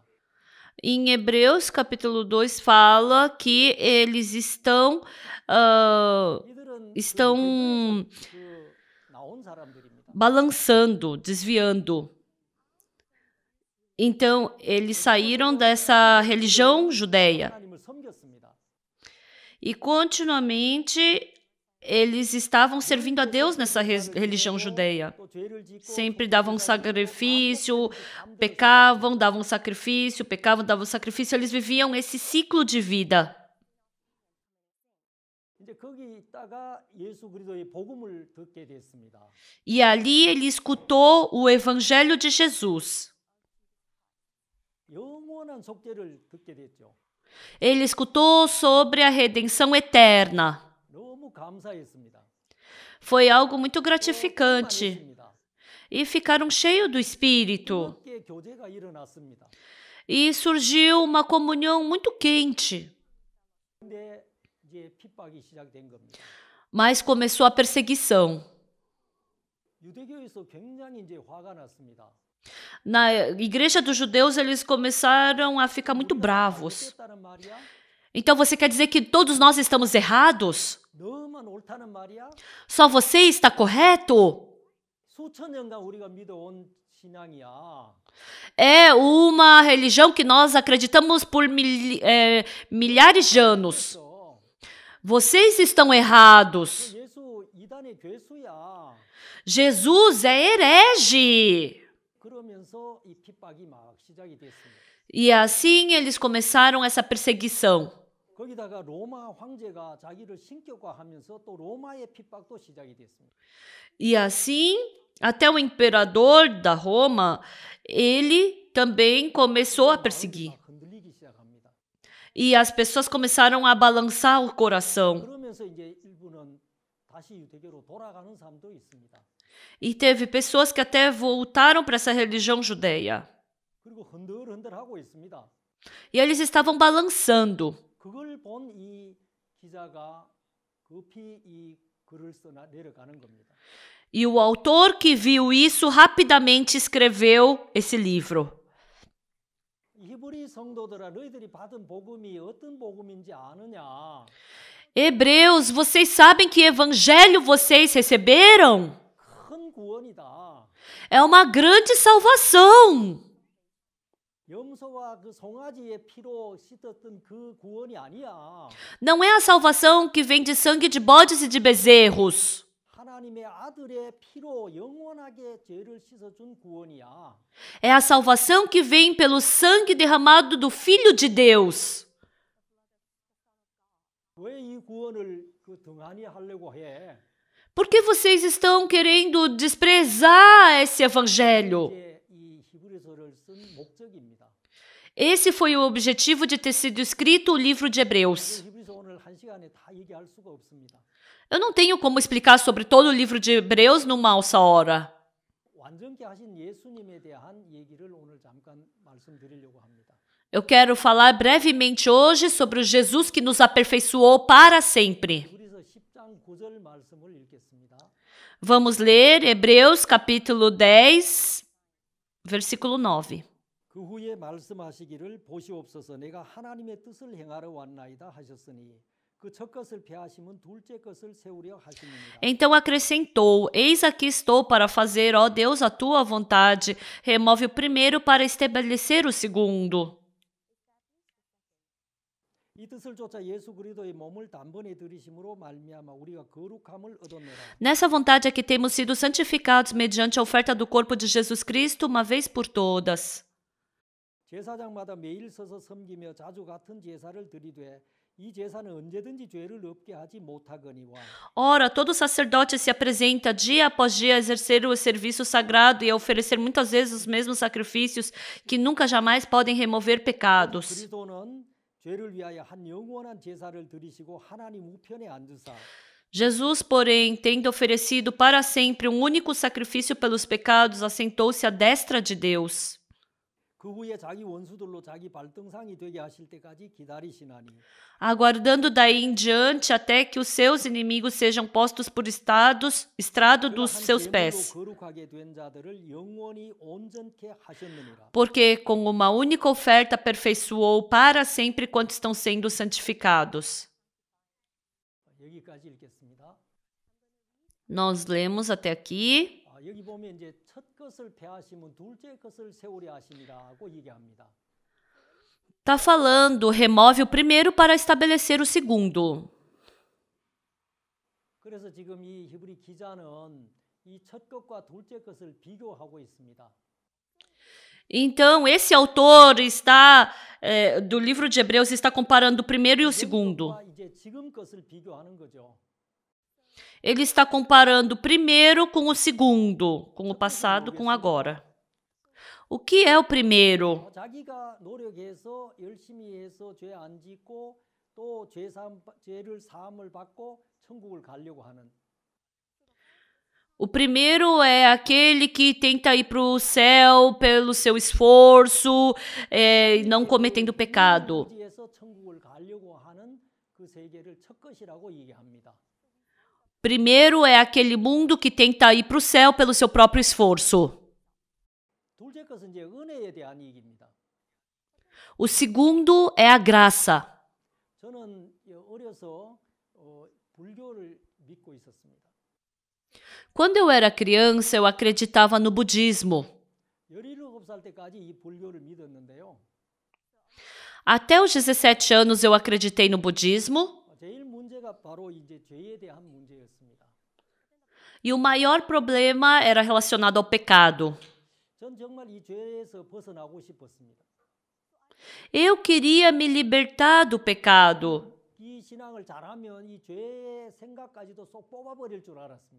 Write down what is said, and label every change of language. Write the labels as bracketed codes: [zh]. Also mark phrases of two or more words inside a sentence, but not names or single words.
[pt] Em Hebreus, capítulo 2, fala que eles estão [ko] 나온 사람들입니다. [pt] balançando, desviando. Então, eles saíram dessa religião judeia. [ko] 하나님을 섬겼습니다. [pt] E continuamente eles estavam servindo a Deus nessa religião judeia. Sempre davam sacrifício, pecavam, davam sacrifício, pecavam, davam sacrifício. Eles viviam esse ciclo de vida. [ko] 이제 거기 있다가 예수 그리스도의 복음을 듣게 됐습니다. [pt] E ali ele escutou o evangelho de Jesus. [ko] 영원한 속죄를 듣게 됐죠. [pt] Ele escutou sobre a redenção eterna. [ko] 너무 감사했습니다. [pt] Foi algo muito gratificante. [ko] 충만했습니다. [pt] E ficaram cheios do Espírito. [ko] 뜨겁게 교제가 일어났습니다. [pt] E surgiu uma comunhão muito quente. [ko] 근데 이제 핍박이 시작된 겁니다. [pt] Mas começou a perseguição. [ko] 유대교에서 굉장히 이제 화가 났습니다. [pt] Na igreja dos judeus, eles começaram a ficar muito bravos. [ko] 잘못됐다는 말이야? [pt] Então você quer dizer que todos nós estamos errados? [ko] 너만 옳다는 말이야? [pt] Só você está correto? [ko] 수천 년간 우리가 믿어온 신앙이야. [pt] É uma religião que nós acreditamos por milhares de anos. [ko] 그래서 [pt] Vocês estão errados. [ko] 예수 이단의 괴수야. [pt] Jesus é herege. [ko] 그러면서 이 핍박이 막 시작이 됐습니다. [pt] E assim eles começaram essa perseguição. [ko] 거기다가 로마 황제가 자기를 신격화하면서 또 로마의 핍박도 시작이 됐습니다. [pt] E assim, até o imperador da Roma, ele também começou a perseguir. [ko] 막 흔들리기 시작합니다. [pt] E as pessoas começaram a balançar o coração. [ko] 그러면서 이제 일부는 다시 유대교로 돌아가는 사람도 있습니다. [pt] E teve pessoas que até voltaram para essa religião judeia. [ko] 그리고 흔들흔들하고 있습니다. [pt] E eles estavam balançando. [ko] 그걸 본 이 기자가 급히 이 글을 써 내려가는 겁니다. [pt] E o autor que viu isso rapidamente escreveu esse livro. [ko] 히브리 성도들아 너희들이 받은 복음이 어떤 복음인지 아느냐? [pt] Hebreus, vocês sabem que evangelho vocês receberam? [ko] 큰 구원이다. [pt] É uma grande salvação. [ko] 염소와 그 송아지의 피로 씻었던 그 구원이 아니야. [pt] Não é a salvação que vem de sangue de bodes e de bezerros. [ko] 하나님의 아들의 피로 영원하게 죄를 씻어준 구원이야. [pt] É a salvação que vem pelo sangue derramado do Filho de Deus. [ko] 왜 이 구원을 그 등한히 하려고 해? [pt] Por que vocês estão querendo desprezar esse evangelho? [ko] 이게 이 히브리서를 쓴 목적입니다. [pt] Esse foi o objetivo de ter sido escrito o livro de Hebreus. [ko] 히브리서 오늘 한 시간에 다 얘기할 수가 없습니다. [pt] Eu não tenho como explicar sobre todo o livro de Hebreus numa só hora. [ko] 완전케 하신 예수님에 대한 얘기를 오늘 잠깐 말씀드리려고 합니다. [pt] Eu quero falar brevemente hoje sobre o Jesus que nos aperfeiçoou para sempre. [ko] 히브리서 10장 9절 말씀을 읽겠습니다. [pt] Vamos ler Hebreus capítulo 10, versículo 9. [ko] 그 후에 말씀하시기를 보시옵소서 내가 하나님의 뜻을 행하러 왔나이다 하셨으니 그 첫 것을 폐하시면 둘째 것을 세우려 하시느니라. [pt] Então acrescentou: Eis aqui estou para fazer, ó Deus, a tua vontade. Remove o primeiro para estabelecer o segundo. [ko] 이 뜻을 쫓아 예수 그리스도의 몸을 단번에 들이심으로 말미암아 우리가 거룩함을 얻었노라. [pt] Nessa vontade é que temos sido santificados mediante a oferta do corpo de Jesus Cristo uma vez por todas. [ko] 제사장마다 매일 서서 섬기며 자주 같은 제사를 드리되 이 제사는 언제든지 죄를 없게 하지 못하거니와. [pt] Ora, todo sacerdote se apresenta dia após dia a exercer o serviço sagrado e a oferecer muitas vezes os mesmos sacrifícios que nunca jamais podem remover pecados. [ko] 그리스도는 죄를 위하여 한 영원한 제사를 드리시고 하나님 우편에 앉으사 [pt] Jesus, porém, tendo oferecido para sempre um único sacrifício pelos pecados, assentou-se à destra de Deus. [ko] 그 후에 자기 원수들로 자기 발등상이 되게 하실 때까지 기다리시나니 [pt] Aguardando daí em diante até que os seus inimigos sejam postos por estrado dos seus pés. [ko] 거룩하게 된 자들을 영원히 온전케 하셨느니라. [pt] Porque com uma única oferta aperfeiçoou para sempre quantos estão sendo santificados. [ko] 여기까지 읽겠습니다. [pt] Nós lemos até aqui. [ko] 여기 보면 이제 첫 것을 폐하시면 둘째 것을 세우려 하시니라고 얘기합니다. [pt] Está falando, remove o primeiro para estabelecer o segundo. [ko] 그래서 지금 이 히브리 기자는 이 첫 것과 둘째 것을 비교하고 있습니다. [pt] Então, esse autor está do livro de Hebreus está comparando o primeiro e o segundo. [ko] 것과 이제 지금 것을 비교하는 거죠. [pt] Ele está comparando o primeiro com o segundo, com o passado com agora. O que é o primeiro? [ko] 자기가 노력해서 열심히 해서 죄 안 짓고 또 죄를 사함을 받고 천국을 가려고 하는. [pt] O primeiro é aquele que tenta ir para o céu pelo seu esforço, não cometendo pecado. [ko] 의지해서 천국을 가려고 하는 그 세계를 첫 것이라고 얘기합니다. [pt] Primeiro é aquele mundo que tenta ir para o céu pelo seu próprio esforço. [ko] 둘째 것은 이제 은혜에 대한 얘기입니다. [pt] O segundo é a graça. [ko] 저는 어려서 불교를 믿고 있었습니다. [pt] Quando eu era criança, eu acreditava no budismo. [ko] 17살 때까지 이 불교를 믿었는데요. [pt] Até os 17 anos eu acreditei no budismo. [ko] 제일 문제가 바로 이제 죄에 대한 문제였습니다. [pt] E o maior problema era relacionado ao pecado. [ko] 전 정말 이 죄에서 벗어나고 싶었습니다. [pt] Eu queria me libertar do pecado. [ko] 이 신앙을 잘하면 이 죄의 생각까지도 쏙 뽑아버릴 줄 알았습니다.